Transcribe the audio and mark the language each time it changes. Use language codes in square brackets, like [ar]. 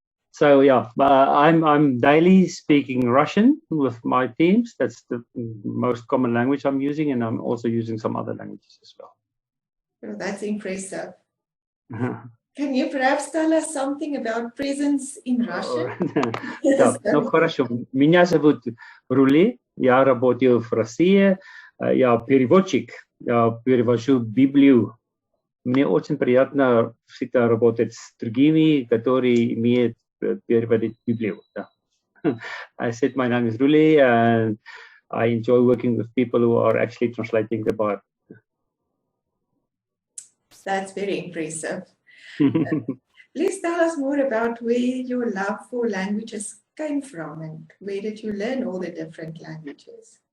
[en] So yeah, I'm daily speaking Russian with my teams. That's the most common language I'm using, and I'm also using some other languages as well. Oh, that's impressive. Can you perhaps tell us something about presence in Russian? [ru] Да, ну хорошо. Меня зовут Roelie. Я работаю в России. Я переводчик. Я перевожу Библию. Мне очень приятно всегда работать с другими, которые умеют переводить Библию. [en] I said my name is Roelie and I enjoy working with people who are actually translating the Bible. That's very impressive. Please tell us more about where your love for languages came from and where did you learn all the different languages?